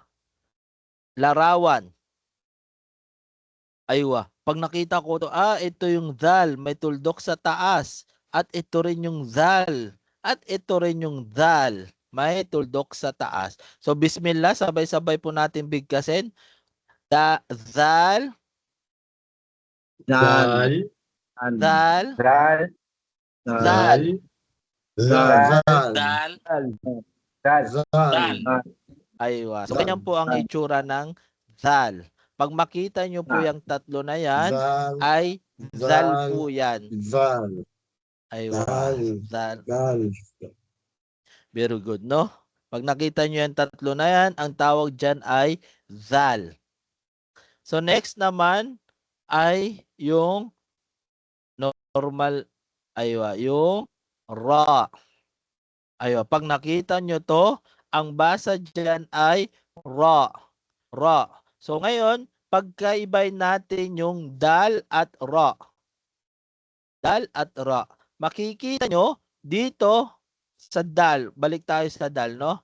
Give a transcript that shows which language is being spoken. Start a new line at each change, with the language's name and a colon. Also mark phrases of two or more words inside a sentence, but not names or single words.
Filipino: Larawan. Aywa. Pag nakita ko to, ito yung zal, may tuldok sa taas. At ito rin yung zal. At ito rin yung zal, may tuldok sa taas. So, bismillah, sabay-sabay po natin bigkasin. Zal, Dal. zal, Zal. zal, Zal. Dal. Zal. aywa. So, ganyan po ang itsura ng zal. Pag makita nyo po yung tatlo na yan, Zal. ay zal po yan. Zal. Aywa. Zal. Zal. Zal.
English: Very good,
Filipino: no? Pag nakita nyo yung tatlo na yan, ang tawag dyan ay zal. So, next naman ay yung normal, aywa, yung ra. Aywa, pag nakita nyo to, ang basa dyan ay ra. Ra. So, ngayon, pagkaibay natin yung dal at ra. Dal at ra. Makikita nyo dito sa dal, balik tayo sa dal, no?